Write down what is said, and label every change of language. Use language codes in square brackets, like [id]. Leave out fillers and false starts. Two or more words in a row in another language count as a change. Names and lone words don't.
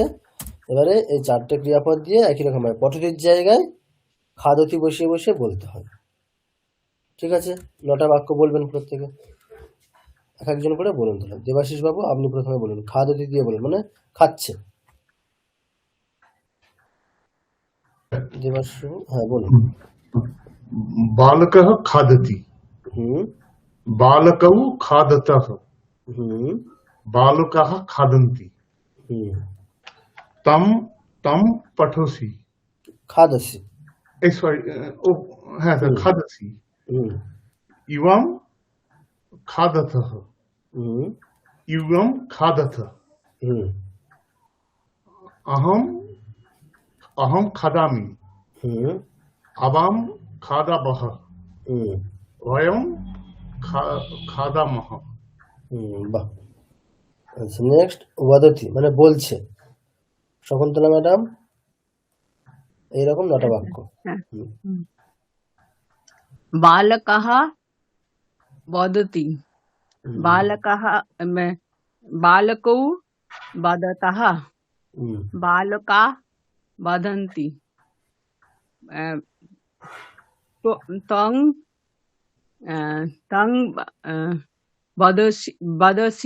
[bn] এবারে এই চারটে ক্রিয়াপদ দিয়ে একই রকম ভাবে পঠতির জায়গায় খাদতি বসিয়ে বসিয়ে বলতে হবে। ঠিক আছে, নটা বাক্য বলবেন প্রত্যেকে, এক একজন করে বলুন। তাহলে দেবাশিস বাবু আপনি প্রথমে বলুন, খাদতি দিয়ে বলুন, মানে খাচ্ছে। দেবাশিস বাবু, হ্যাঁ বলুন। [sa] बालकः खादति, হুম बालकौ खादतः, হুম बालकाः खादन्ति, হুম तं तं पठोसि, খাদসি। [bn] सॉरी, হ্যাঁ স্যার, হুম [sa] खादसि, হুম इवं खादतः, হুম इवं खादथ, হুম अहं अहं खादामि, হুম आवां खादावः, হুম वयं खादामः। [bn] বাহ। আচ্ছা নেক্সট, ওয়াদতি মানে বলছে। শকুন্তলা ম্যাডাম এইরকম নটা বাক্য। হ্যাঁ। হুম [sa] बालकः वदति, হুম बालकः बालकौ वदतः, হুম बालका वदन्ति, तं तं वदसि,